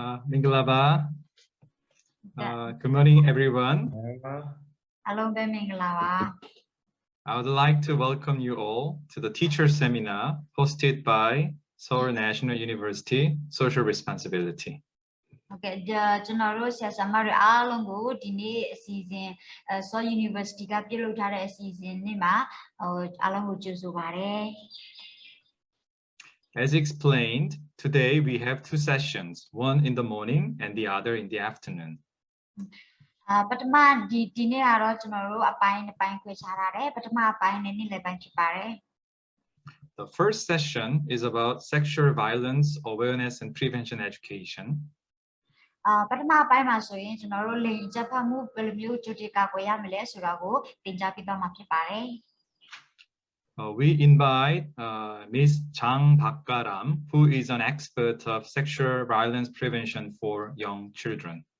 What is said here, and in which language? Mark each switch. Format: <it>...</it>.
<en>Mingalaba. Good morning, everyone.</en> <my>အားလုံးပဲမင်္ဂလာပါ</my> <en>I would like to welcome you all to the teacher seminar hosted by Seoul National University Social Responsibility.</en> <my>ဟုတ်ကဲ့ကျွန်တော်တို့ဆရာဆရာမတွေအားလုံးကိုဒီနေ့အစီအစဉ် Seoul University ကပြုလုပ်ထားတဲ့အစီအစဉ်နေ့မှာအားလုံးကိုကြိုဆိုပါတယ်</my> <en>As explained, today we have two sessions, one in the morning and the other in the afternoon.</en> <my>ပထမဒီနေ့ကတော့ကျွန်တော်တို့အပိုင်းတစ်ပိုင်းခွဲခြားထားတယ်ပထမအပိုင်းနဲ့နေ့လယ်ပိုင်းဖြစ်ပါတယ်</my> <en>The first session is about sexual violence awareness and prevention education.</en> <my>ပထမအပိုင်းမှာဆိုရင်ကျွန်တော်တို့လိင်ကျက်ဖတ်မှုဘယ်လိုမျိုးကြိုတင်ကာကွယ်ရမလဲဆိုတာကိုသင်ကြားပေးသွားမှာဖြစ်ပါတယ်</my> <en>We invite Ms. Chang Bakkaram, who is an expert of sexual violence prevention for young children.</en>